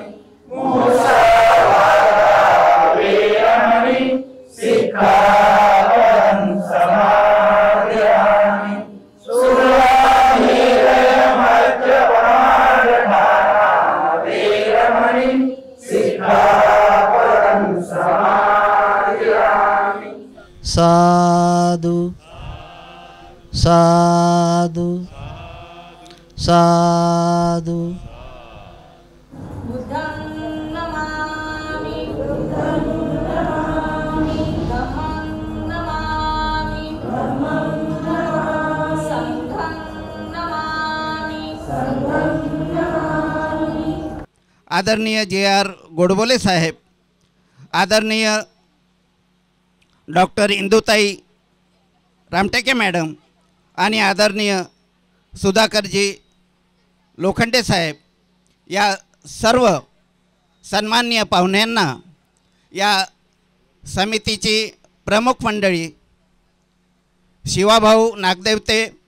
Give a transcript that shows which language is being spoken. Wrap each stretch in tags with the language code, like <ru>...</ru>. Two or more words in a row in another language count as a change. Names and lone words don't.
<pi>मुसावादा वेरमणि शिक्षापदं समादियामि। सुरामेरयमद्यपानधारा वेरमणि शिक्षापदं समादियामि। साधु साधु साधु। बुद्धं नमामि बुद्धं नमामि धम्मं नमामि धम्मं नमामि संघं नमामि संघं नमामि।</pi> <mr>आदरणीय JR गोडबोले साहेब, आदरणीय डॉक्टर इंदुताई रामटेके मॅडम आणि आदरणीय सुधाकरजी लोखंडे साहेब, या सर्व सन्माननीय पाहुण्यांना, या समितीची प्रमुख मंडळी शिवाभाऊ नागदेवते,</mr>